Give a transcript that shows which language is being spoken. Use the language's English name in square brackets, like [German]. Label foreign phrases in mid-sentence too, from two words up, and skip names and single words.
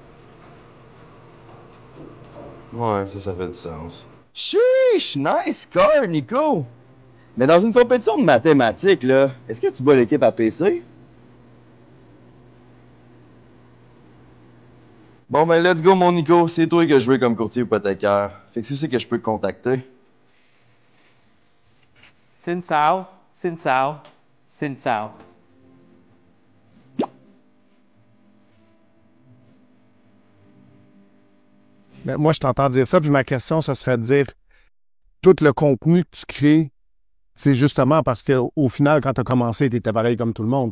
[French] Ouais, ça fait du sens. [English] Chiche! Nice score, Nico! [French] Mais dans une compétition de mathématiques, là, est-ce que tu bats l'équipe à PC? Bon, ben, [English] let's go, [French] mon Nico. C'est toi que je veux comme courtier hypothécaire. Fait que c'est que je peux te contacter. [Vietnamese] Xin chào, xin chào, xin chào. [French] Ben, moi, je t'entends dire ça, puis ma question, ce serait de dire tout le contenu que tu crées, c'est justement parce qu'au final, quand tu as commencé, tu étais pareil comme tout le monde.